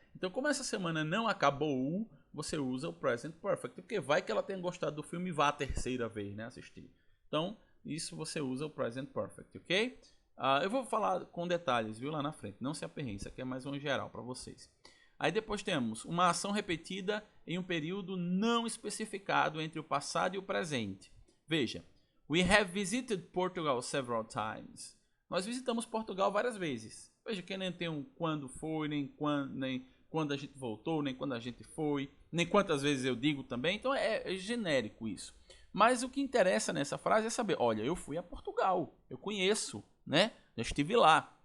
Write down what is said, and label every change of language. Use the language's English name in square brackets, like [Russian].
[Portuguese] Então, como essa semana não acabou, você usa o present perfect, porque vai que ela tenha gostado do filme e vá a terceira vez, né, assistir. Então, isso você usa o present perfect, ok? Eu vou falar com detalhes, viu, lá na frente. Não se aperreiem, isso aqui é mais um geral para vocês. Aí depois temos uma ação repetida em um período não especificado entre o passado e o presente. Veja, [English] we have visited Portugal several times. [Portuguese] Nós visitamos Portugal várias vezes. Veja que nem tem um quando foi, nem quando a gente voltou, nem quando a gente foi, nem quantas vezes eu digo também. Então é genérico isso. Mas o que interessa nessa frase é saber, olha, eu fui a Portugal, eu conheço, né? Já estive lá.